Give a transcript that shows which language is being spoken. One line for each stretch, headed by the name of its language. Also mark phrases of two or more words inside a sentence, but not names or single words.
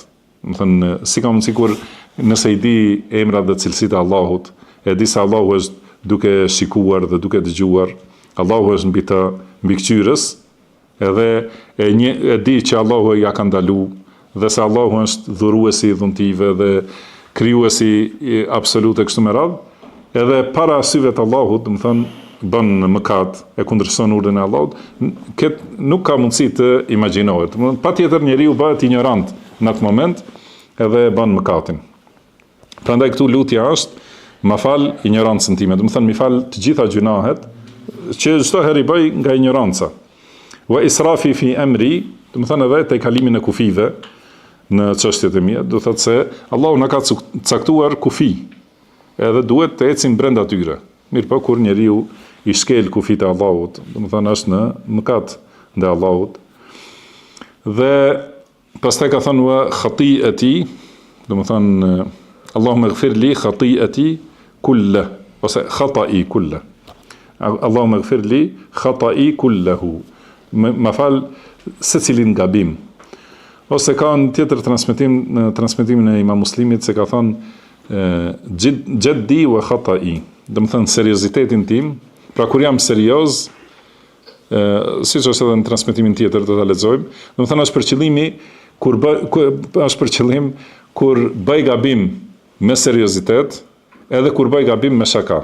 Albanian: Do të thënë si ka mundësi kur nëse i di emrat dhe cilësitë e Allahut, e di se Allahu është duke shikuar dhe duke dëgjuar, Allahu është mbi këqyrës, edhe e di që Allahu ja ka ndaluar dhe se Allahu është dhuruesi i dhuntive dhe krijuesi absolut e kështu me radhë, edhe para syve të Allahut, do të thonë bën mëkat, e kundërshton urdhën e Allahut, nuk ka mundësi të imagjinohet. Patjetër njeriu bëhet ignorant në atë moment edhe bën mëkatin. Prandaj këtu lutja është, ma fal ignorancën time, do të thonë mi fal të gjitha gjunahet që çdo herë i bëj nga ignoranca.
Arabic: وإسرافي في أمري,
Albanian: do të thonë edhe te kalimin e kufive në çështjet e mia, do thotë se Allahu na ka caktuar kufi, edhe duhet të ecim brenda tyre. Mirë po kur njeriu i shkel kufit e Allahut, do të thonë është në mëkat ndaj Allahut. Dhe pastaj ka thënë
Arabic: وخطيئاتي,
Albanian: do të thonë
Arabic: اللهم اغفر لي خطيئاتي كلها,
Albanian: ose
Arabic: خطئي كله. اللهم اغفر لي خطئي كله.
Albanian: Ma fal secilin gabim. Ose ka në tjetër transmetim, në transmetimin e Imam Muslimit, se ka thënë
Arabic: جدي وخطئي.
Albanian: Do të thënë seriozitetin tim, pra kur jam serioz, siç është edhe në transmetimin tjetër do ta lexojmë, do të thënë është për qëllimi është për qëllim kur bëj gabim me seriozitet, edhe kur bëj gabim me shaka.